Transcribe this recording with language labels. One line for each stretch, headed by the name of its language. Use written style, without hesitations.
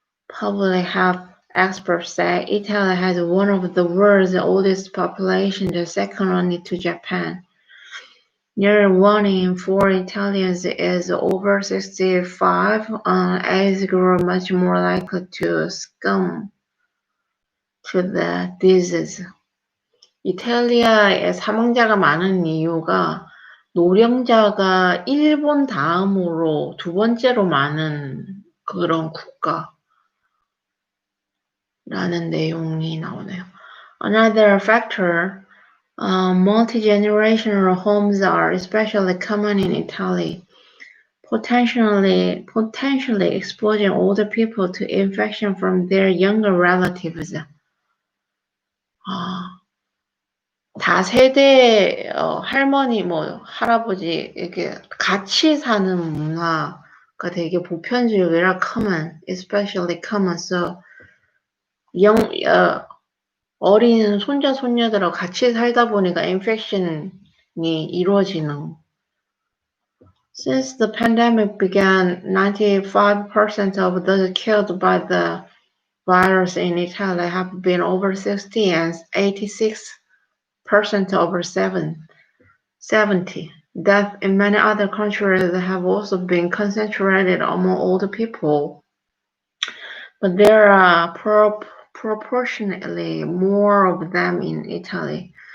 English: Public health experts say Italy has one of the world's oldest populations, second only to Japan. Nearly 1 in 4 Italians is over 65, an age group much more likely to succumb to the disease.
Korean: 이탈리아에 사망자가 많은 이유가 노령자가 일본 다음으로 두 번째로 많은 그런 국가라는 내용이 나오네요.
English: Another factor, multi-generational homes are especially common in Italy, potentially exposing older people to infection from their younger relatives.
Korean: 다세대 할머니, 할아버지 이렇게 같이 사는 문화가 되게 보편적이라
English: common, especially common.
Korean: So 어린 손자 손녀들하고 같이 살다 보니까 infection이 이루어지는.
English: Since the pandemic began, 95% of those killed by the virus in Italy have been over 60 and 86% over 70. Deaths in many other countries have also been concentrated among older people, but there are proportionately more of them in Italy.